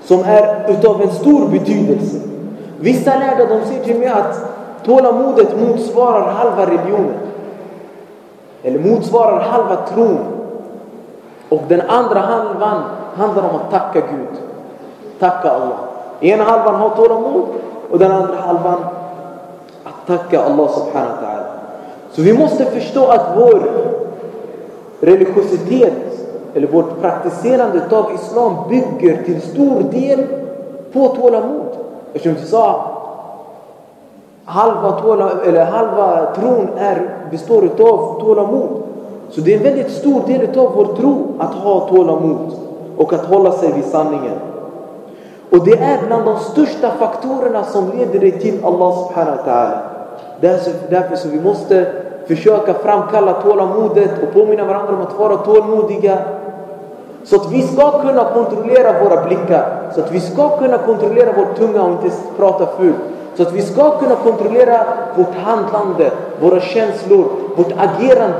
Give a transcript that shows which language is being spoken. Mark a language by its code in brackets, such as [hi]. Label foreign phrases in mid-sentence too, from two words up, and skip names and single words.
[sv] som är utav en stor betydelse. Vissa lärda, de säger till mig att tålamodet motsvarar halva religionen. Eller motsvarar halva tron. Och den andra halvan handlar om att tacka Gud. Tacka Allah. Ena halvan har tålamod och den andra halvan att tacka Allah [ar] سبحانه وتعالى. [sv] Så vi måste förstå att vår religiositet eller vårt praktiserande av islam bygger till stor del på tålamod. Eftersom vi sa halva tron består av tålamod. Så det är en väldigt stor del av vår tro att ha tålamod och att hålla sig vid sanningen. Och det är bland de största faktorerna som leder dig till Allah [ar] سبحانه وتعالى. [sv] Därför så vi måste försöka framkalla tålamodet och påminna varandra om att vara tålmodiga. Så att vi ska kunna kontrollera våra blickar. Så att vi ska kunna kontrollera vår tunga och inte prata fult. Så att vi ska kunna kontrollera vårt handlande, våra känslor, vårt agerande.